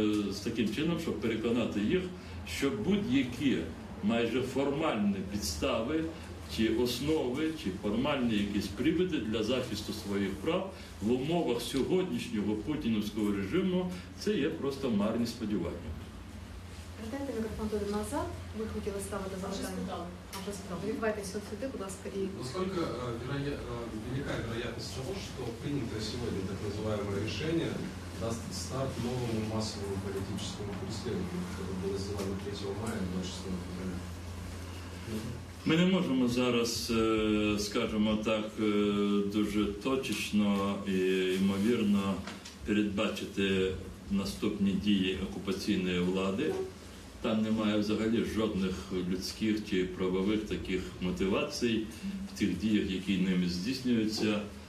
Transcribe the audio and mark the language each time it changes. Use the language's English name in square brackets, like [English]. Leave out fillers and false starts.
[Ukrainian] з таким чином, щоб переконати їх, що будь-які майже формальні підстави, чи основи, чи формальні якісь приводи для захисту своїх прав в умовах сьогоднішнього путінівського режиму, це є просто марні сподівання. Передайте мікрофон туди назад. Ви хотіли ставити запитання. вже справа. Відбувайтеся от сюди, будь ласка, і [Russian] Насколько велика вероятность того, что принятое сегодня так называемое решение даст старт новому массовому политическому преследованию, которое было сделано 3 мая и 26 февраля? [Ukrainian] Ми не можемо зараз, скажімо так, дуже точечно і ймовірно передбачити наступні дії окупаційної влади. Там немає взагалі жодних людських чи правових таких мотивацій в тих діях, які ними здійснюються.